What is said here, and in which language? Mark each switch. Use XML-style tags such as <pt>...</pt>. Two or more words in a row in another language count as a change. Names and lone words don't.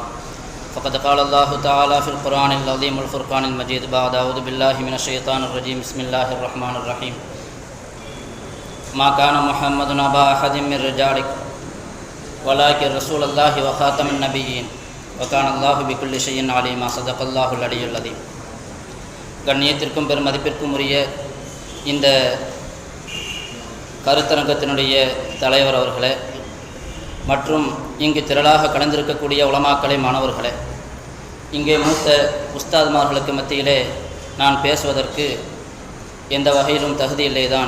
<ar>فقد قال الله تعالى في القرآن العظيم والفرقان المجيد بعد أعوذ بالله من الشيطان الرجيم بسم الله الرحمن الرحيم. ما كان محمد أبا أحد من رجالكم ولكن رسول الله وخاتم النبيين وكان الله بكل شيء عليما. صدق الله العلي العظيم.</ar> <ta>கண்ணியத்திற்கும் பெருமதிப்பிற்கும் உரிய இந்த கருத்தரங்கத்தினுடைய தலைவர் அவர்களே மற்றும் இங்கு திரளாக கலந்திருக்கக்கூடிய உலமாக்களே, மாணவர்களே, இங்கே மூத்த உஸ்தாத்மார்களுக்கு மத்தியிலே நான் பேசுவதற்கு எந்த வகையிலும் தகுதியில்லை தான்.</ta>